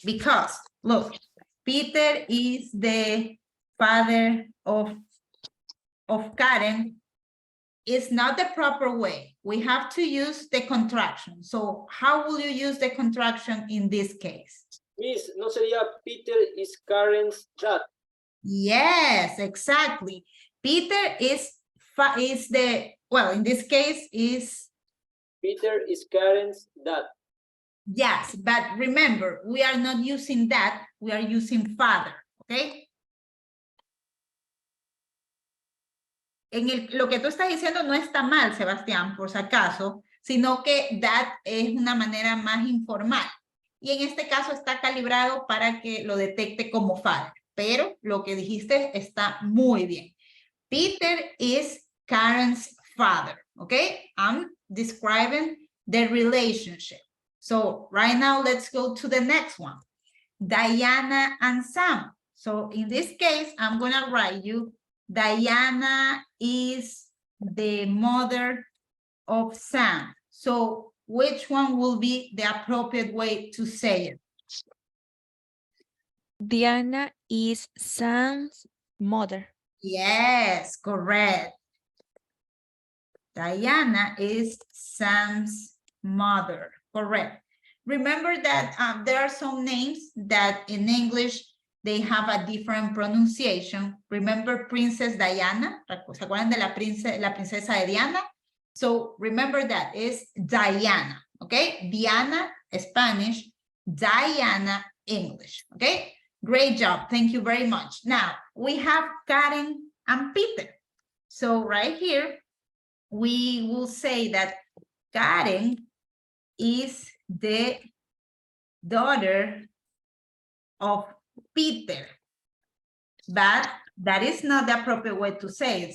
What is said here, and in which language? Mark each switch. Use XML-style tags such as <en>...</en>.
<en>Because look, Peter is the father of Karen. Is not the proper way. We have to use the contraction. So how will you use the contraction in this case? Miss,</en> <es>¿no sería</es> <en>Peter is Karen's dad? Yes, exactly. Peter is the, well, in this case is... Peter is Karen's dad. Yes, but remember, we are not using that. We are using father, okay?</en> <es>Lo que tú estás diciendo no está mal, Sebastián, por si acaso, sino que that es una manera más informal. Y en este caso está calibrado para que lo detecte como father. Pero lo que dijiste está muy bien.</es> <en>Peter is Karen's father, okay? I'm describing the relationship. So right now, let's go to the next one. Diana and Sam. So in this case, I'm going to write you Diana is the mother of Sam. So which one will be the appropriate way to say it? Diana is Sam's mother. Yes, correct. Diana is Sam's mother. Correct. Remember that there are some names that in English they have a different pronunciation. Remember Princess Diana?</en> <es>¿Se acuerdan de la princesa de Diana?</es> <en>So remember that is Diana, okay? Diana, Spanish, Diana, English, okay? Great job, thank you very much. Now, we have Karen and Peter. So right here, we will say that Karen is the daughter of Peter, but that is not the appropriate way to say it.</en>